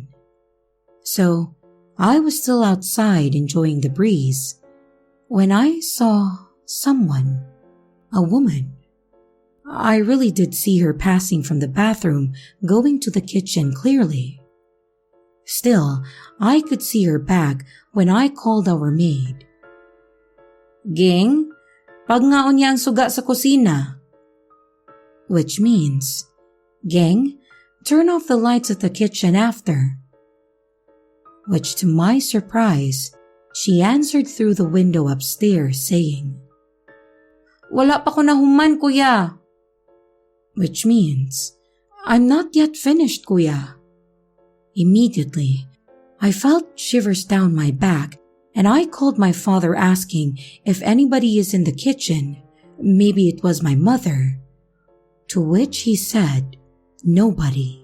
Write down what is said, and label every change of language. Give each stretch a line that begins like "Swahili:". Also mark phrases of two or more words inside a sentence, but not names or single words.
English: So, I was still outside enjoying the breeze when I saw someone, a woman. I really did see her passing from the bathroom going to the kitchen clearly. Still, I could see her back when I called our maid.
Cebuano: "Ging, pagnaon niya ang suga sa kusina."
English: Which means, "Gang, turn off the lights at the kitchen after." Which to my surprise, she answered through the window upstairs saying,
Cebuano: "Wala pa ko nahuman, kuya."
English: Which means, "I'm not yet finished, kuya." Immediately, I felt shivers down my back and I called my father asking if anybody is in the kitchen. Maybe it was my mother. To which he said, "Nobody."